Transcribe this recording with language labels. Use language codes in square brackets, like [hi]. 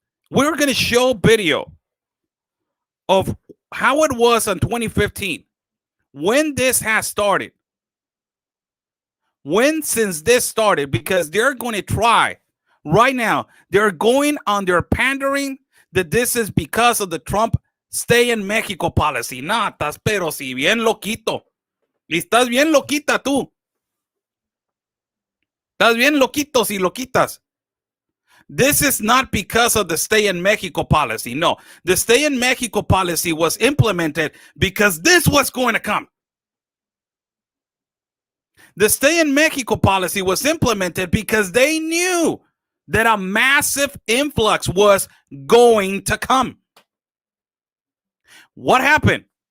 [en] We're going to show video of how it was in 2015, when this has started. Since this started, because they're going to try right now, they're going on their pandering that this is because of the Trump stay in Mexico policy. [es] Natas, pero si bien loquito. Y estás bien loquita tú. Estás bien loquitos y loquitas. [en] This is not because of the stay in Mexico policy. No, the stay in Mexico policy was implemented because this was going to come. The stay in Mexico policy was implemented because they knew that a massive influx was going to come. What happened?